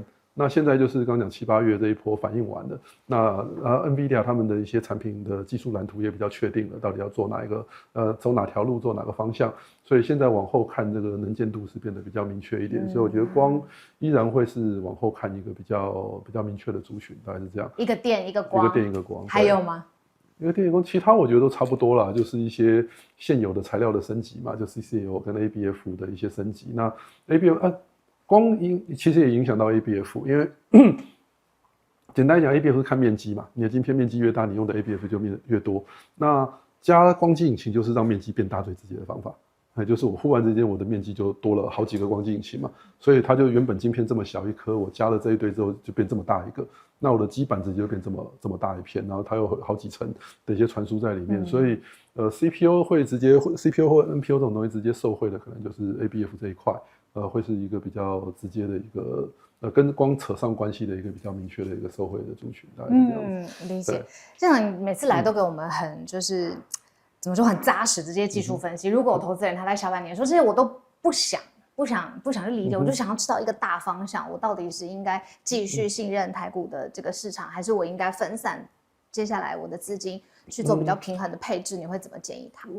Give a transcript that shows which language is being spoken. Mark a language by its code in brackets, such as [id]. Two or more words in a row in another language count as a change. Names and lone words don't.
[zh] 那現在就是剛講7、8月這一波反應完了，那NVIDIA 他們的一些產品的技術藍圖也比較確定了，到底要做哪一個走哪條路，做哪個方向，所以現在往後看這個能見度是變得比較明確一點，所以我覺得光依然會是往後看一個比較明確的族群，大概是這樣。一個電一個光，一個電一個光，還有嗎？一個電一個光，其他我覺得都差不多啦，就是一些現有的材料的升級嘛，就 CCL 跟 ABF 的一些升級。那 ABF 光其實也影響到 ABF， 因為簡單講 ，ABF 是看面積嘛，你的晶片面積越大，你用的 ABF 就越多。那加光機引擎就是讓面積變大最直接的方法，就是我忽然之間我的面積就多了好幾個光機引擎嘛，所以它就原本晶片這麼小一顆，我加了這一堆之後就變這麼大一個，那我的基板直接就變這麼大一片，然後它有好幾層的一些傳輸在裡面，所以CPU 會直接 CPU 或 NPU 這種東西直接受惠的可能就是 ABF 這一塊。會是一個比較直接的一個跟光扯上關係的一個比較明確的一個受惠的族群，大概是這樣子。理解。這樣你每次來都給我們很就是怎麼說很扎實的這些技術分析。如果有投資人他在下半年說這些我都不想去理解，我就想要知道一個大方向，我到底是應該繼續信任台股的這個市場，還是我應該分散接下來我的資金去做比較平衡的配置？你會怎麼建議他？